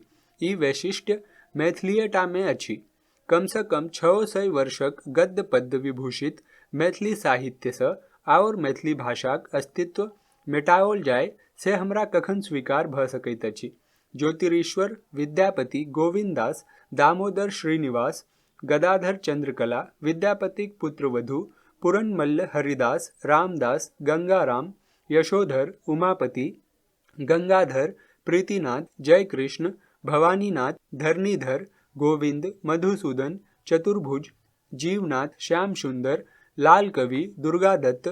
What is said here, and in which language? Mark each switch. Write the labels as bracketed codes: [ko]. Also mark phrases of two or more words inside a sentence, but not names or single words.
[mai] ई वैशिष्ट्य मैथिलीयटा में अछि। कम सँ कम 600 वर्षक गद्य पद्य विभूषित मैथिली साहित्य सँ आओर मैथिली भाषाक अस्तित्व मेटाओल जाय से हमरा कखन स्वीकार भऽ सकैत अछि। ज्योतिरीश्वर, विद्यापति, गोविंददास, दामोदर श्रीनिवास, गदाधर चंद्रकला, विद्यापतिक पुत्रवधू, पूरनमल्ल हरिदास, रामदास, गंगाराम, यशोधर, उमापति, गंगाधर, प्रीतिनाथ, जयकृष्ण, भवानीनाथ, धरणीधर, गोविंद, मधुसूदन, चतुर्भुज, जीवनाथ, श्याम सुंदर, लाल कवि, दुर्गादत्त,